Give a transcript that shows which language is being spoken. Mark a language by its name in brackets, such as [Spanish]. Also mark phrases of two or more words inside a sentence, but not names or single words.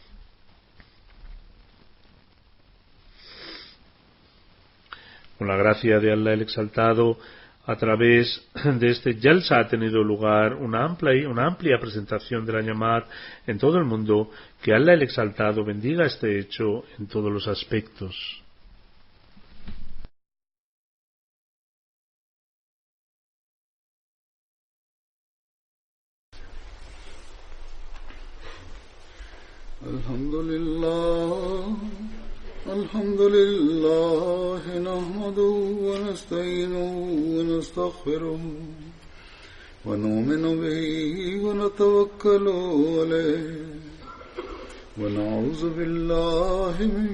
[Spanish] Con la gracia de Allah el Exaltado, a través de este Jalsa ha tenido lugar una amplia presentación de la Ñamad en todo el mundo. Que Allah el Exaltado bendiga este hecho en todos los aspectos. [Arabic] الحمد لله نحمده ونستعينه ونستغفره ونؤمن به ونتوكل عليه ونعوذ بالله من